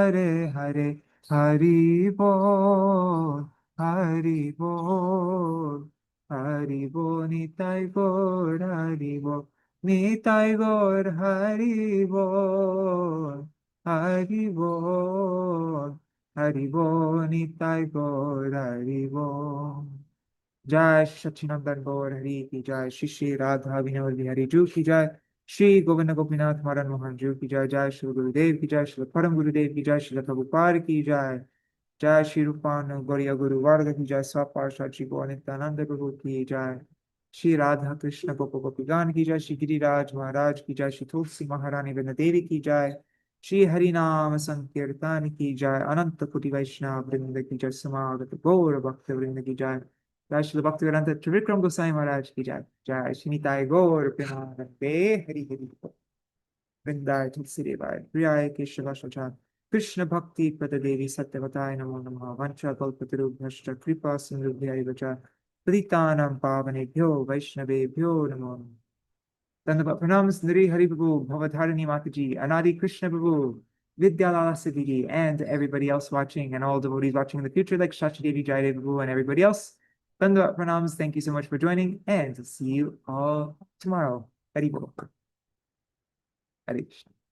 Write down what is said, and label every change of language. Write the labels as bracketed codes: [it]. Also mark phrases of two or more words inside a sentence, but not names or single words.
[bn] হরে হরে, হরি বোল, হরি বোল, হরি বোল, নিতাই গৌর, হরি বোল, নিতাই গৌর, হরি বোল, হরি বোল, হরি বোল, নিতাই গৌর, হরি বোল. [hi] जय सच्चिनंदन गौर हरि की जय, श्री श्री राधा विनोद बिहारी जू की जय, श्री गोविंद गोपीनाथ मदन मोहन जू की जय, जय श्री गुरुदेव की जय, श्री परम गुरुदेव की जय, श्री प्रभुपाद की जय, जय श्री रूपान गौरिया गुरु वर्ग की जय, स्वापार्षद श्री गौर नित्यानंद प्रभु की जय, श्री राधा कृष्ण गोप गोपीगान की जय, श्री गिरिराज महाराज की जय, श्री तुलसी महारानी वृंद देवी की जय, श्री हरि नाम संकीर्तन की जय, अनंत कोटि वैष्णव वृंद की जय, समागत गौर भक्त वृंद की जय, जय श्री भक्ति वेदांत त्रिविक्रम गोसाई महाराज की जय, जय श्री निताय गौर प्रेमानंदे हरि हरि बोल। [sa] वृंदाय तुलसी देवाय प्रियाय केशव कृष्ण भक्ति पद देवी सत्यवताय नमो नमः। वंशा कल्पतरुभ्यश्च कृपा सिन्धुभ्यैव च पतितानां पावनेभ्यो वैष्णवेभ्यो नमो नमः। [hi] धन्यवाद, प्रणाम सुंदरी हरि प्रभु, भवधारिणी माता जी, अनादि कृष्ण प्रभु, [en] Vidyalala Siddhi, and everybody else watching, and all devotees watching in the future, like Shachi Devi, Jai Devi Prabhu, and everybody else. [hi] दंडवत प्रणाम, [en] thank you so much for joining, and see you all tomorrow. [bn] হরি বোল। হরে কৃষ্ণ.